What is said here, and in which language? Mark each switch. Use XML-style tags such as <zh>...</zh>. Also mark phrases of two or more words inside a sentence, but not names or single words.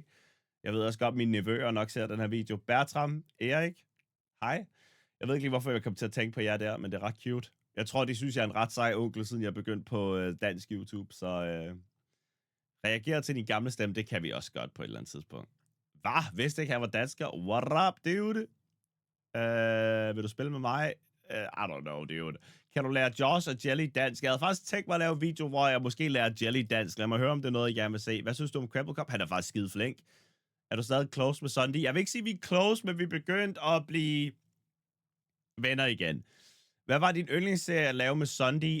<da>Jeg ved også godt, at mine nevøer nok ser den her video. Bertram, Erik, hej. Jeg ved ikke lige, hvorfor jeg kom til at tænke på jer der, men det er ret cute. Jeg tror, de synes, jeg er en ret sej onkel, siden jeg begyndte på dansk YouTube, så reagere til din gamle stemme, det kan vi også godt på et eller andet tidspunkt. Hvad? Vidste ikke, jeg var dansker?</da> <en>What up, dude?</en> <da>Vil du spille med mig?</da> <en>I don't know, dude.</en> <da>Kan du lære Josh og Jelly dansk? Jeg havde faktisk tænkt mig at lave en video, hvor jeg måske lærer Jelly dansk. Lad mig høre, om det er noget, jeg gerne vil se. Hvad synes du om Crabble Cup? Han er faktisk skide flink. Er du stadig close med Sunday? Jeg vil ikke sige, at vi er close, men vi er begyndt at blive venner igen. Hvad var din yndlingsserie at lave med Sunday?</da>